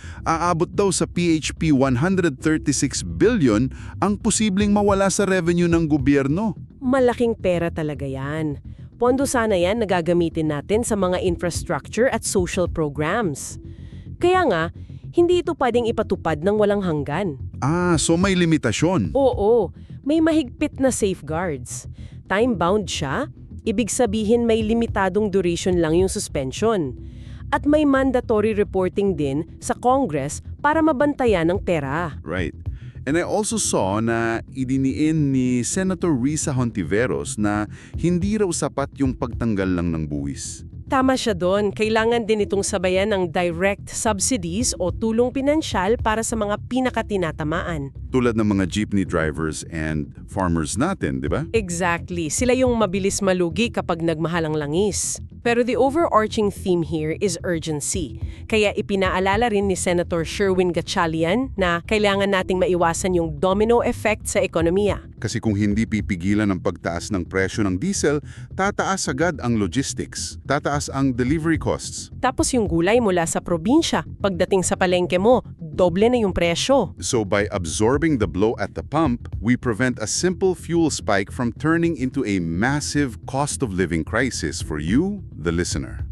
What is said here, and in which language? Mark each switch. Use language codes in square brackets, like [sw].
[tl] Aabot daw sa PHP 136 billion ang posibleng mawala sa revenue ng gobyerno. Malaking pera talaga yan. Pondo sana yan na gagamitin natin sa mga infrastructure at social programs. Kaya nga, hindi ito pwedeng ipatupad ng walang hanggan. So may limitasyon. Oo, may mahigpit na safeguards. Time-bound siya, ibig sabihin may limitadong duration lang yung suspension. At may mandatory reporting din sa Congress para mabantayan ng pera. [en] Right. And I also saw [tl] na idiniin ni Senator Risa Hontiveros na hindi raw sapat yung pagtanggal lang ng buwis. Tama siya doon. Kailangan din itong sabayan ng direct subsidies o tulong pinansyal para sa mga pinakatinatamaan. Tulad ng mga jeepney drivers and farmers natin, di ba? Exactly. Sila yung mabilis malugi kapag nagmahal ang langis. [en] Pero the overarching theme here is urgency. [tl] Kaya ipinaalala rin ni Senator Sherwin Gatchalian na kailangan nating maiwasan yung domino effect sa ekonomiya. Kasi kung hindi pipigilan ang pagtaas ng presyo ng diesel, tataas agad ang logistics, tataas ang delivery costs. Tapos yung gulay mula sa probinsya, pagdating sa palengke mo, doble na yung presyo. [en] So by absorbing the blow at the pump, we prevent a simple fuel spike from turning into a massive cost of living crisis for you, the listener.